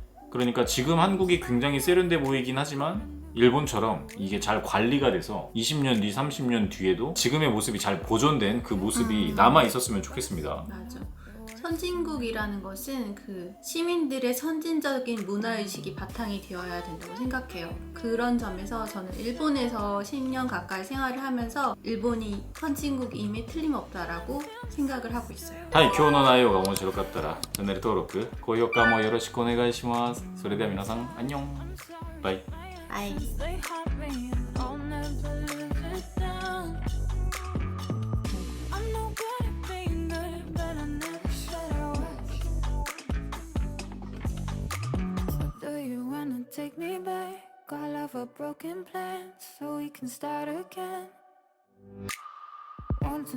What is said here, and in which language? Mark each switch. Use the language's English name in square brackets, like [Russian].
[Korean] 그러니까 지금 한국이 굉장히 세련돼 보이긴 하지만 일본처럼 이게 잘 관리가 돼서 20년 뒤, 30년 뒤에도 지금의 모습이 잘 보존된 그 모습이 남아 있었으면 좋겠습니다. 맞아. 선진국이라는 것은 그 시민들의 선진적인 문화의식이 바탕이 되어야 된다고 생각해요. 그런 점에서 저는 일본에서 10년 가까이 생활을 하면서 일본이 선진국임에 틀림없다라고 생각을 하고 있어요. [Japanese] はい、今日の内容が面白かったらチャンネル登録、高評価もよろしくお願いします。それでは皆さん、アンニョン。 [English] バイ。 아이. They haunt me, I'll never live it down. I'm no good at being good, but I never said I was. Or do you wanna take me back? All of our broken plans, so we can start again. Want to